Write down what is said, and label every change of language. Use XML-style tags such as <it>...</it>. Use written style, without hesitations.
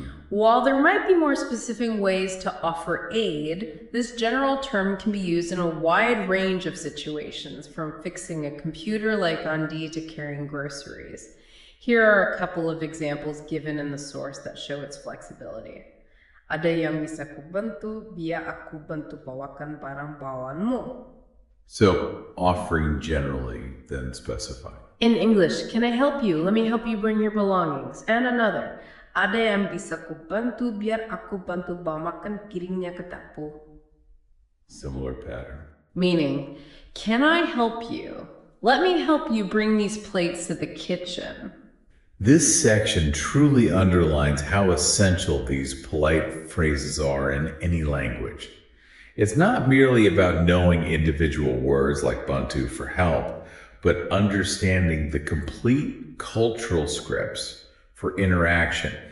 <en>While there might be more specific ways to offer aid, this general term can be used in a wide range of situations, from fixing a computer like Andi to carrying groceries. Here are a couple of examples given in the source that show its flexibility.</en> <id>"Ada yang bisa kubantu, biar aku bantu bawakan barang bawaanmu."</id> <en>So, offering generally, then specifying. In English, "Can I help you? Let me help you bring your belongings." And another,</en> <id>"Ada yang bisa kubantu biar aku bantu bawa makan piringnya ke dapur."</id> <en>Similar pattern. Meaning, "Can I help you? Let me help you bring these plates to the kitchen." This section truly underlines how essential these polite phrases are in any language. It's not merely about knowing individual words like Bantu for help, but understanding the complete cultural scripts for interaction.</en>